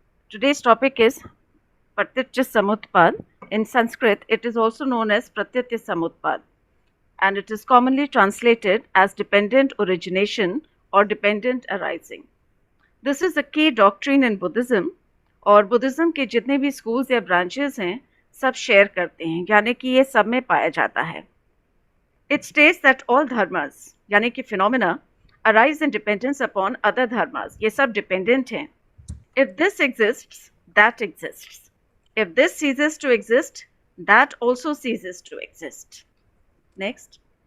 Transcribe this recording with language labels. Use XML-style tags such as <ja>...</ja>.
<en>Today's topic is Pratyatya Samutpad. In Sanskrit, it is also known as Pratyatya Samutpad, and it is commonly translated as dependent origination or dependent arising. This is a key doctrine in Buddhism,</en> <hi>और Buddhism के जितने भी schools या branches हैं सब share करते हैं, यानी कि ये सब में पाया जाता है.</hi> <en>It states that all dharmas,</en> <hi>यानी कि phenomena,</hi> <en>arise in dependence upon other dharmas.</en> <hi>ये सब dependent हैं.</hi> <en>If this exists, that exists. If this ceases to exist, that also ceases to exist. Next.</en>